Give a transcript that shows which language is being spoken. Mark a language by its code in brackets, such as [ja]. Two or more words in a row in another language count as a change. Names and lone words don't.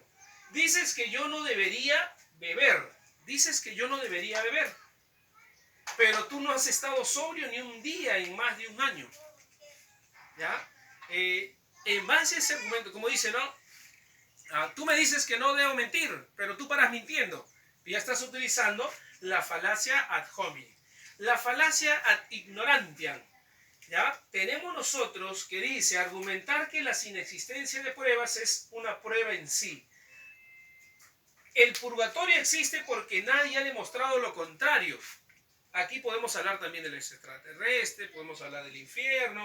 [es] Dices que yo no debería beber. Pero tú no has estado sobrio ni un día en más de un año. ¿Ya? En base a ese argumento, como dice, ¿no? Tú me dices que no debo mentir, pero tú paras mintiendo. Y ya estás utilizando la falacia [la] ad hominem. [es] La falacia [la] ad ignorantiam. [es] ¿Ya? Tenemos nosotros que dice argumentar que la inexistencia de pruebas es una prueba en sí. El purgatorio existe porque nadie ha demostrado lo contrario. Aquí podemos hablar también del extraterrestre, podemos hablar del infierno.